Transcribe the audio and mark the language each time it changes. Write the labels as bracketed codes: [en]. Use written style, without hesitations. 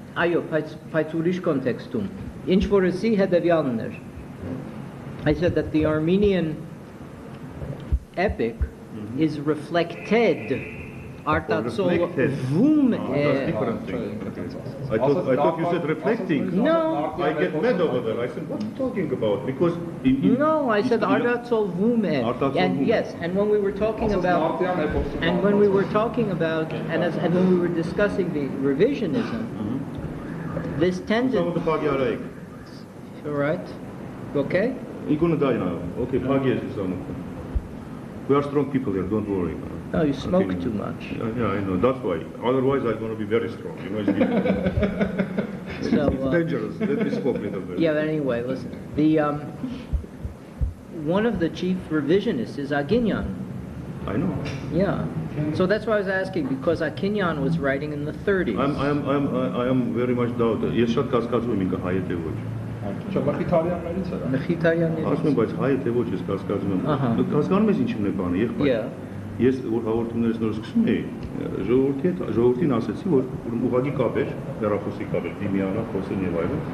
[hy] Այո, բայց ուրիշ կոնտեքստում։ Ինչ որ ասի հետևյալն էր։ [en] I said that the Armenian epic is reflected [hy] արտացոլվում [en] I thought you said reflecting. No. I get mad over there. I said, what are you talking about? Because No, I said [hy] արտացոլվում է. [en] And yes, and when we were talking about and when we were when we were discussing the revisionism, this tended all right. Okay? Okay, we are strong people here, don't worry. No, you smoke too much. Yeah, I know, that's why. Otherwise, I'm going to be very strong. You know, it's So, dangerous. Let me smoke a little bit. yeah, but anyway, listen. The one of the chief revisionists is Aginyan. I know. Yeah. So that's why I was asking, because Akinyan was writing in the 30s. I am very much doubt. [hy] Ես շատ կասկածում եմ ինքը հայ է թե ոչ։ Չէ, Մխիթարյաններից էր։ Մխիթարյաններից։ Ասում եմ, բայց հայ է թե ոչ, ես կասկածում եմ։ Հասկանում ես ինչն է բանը, եղբայր։ [en] Yeah. [hy] Ես որ հաղորդումներս նոր սկսում էի, ժողովրդին ասեցի, որ ուղղակի կապ էր, հեռախոսի կապ էր, Դիմիանա, Խոսեն եւ այլն։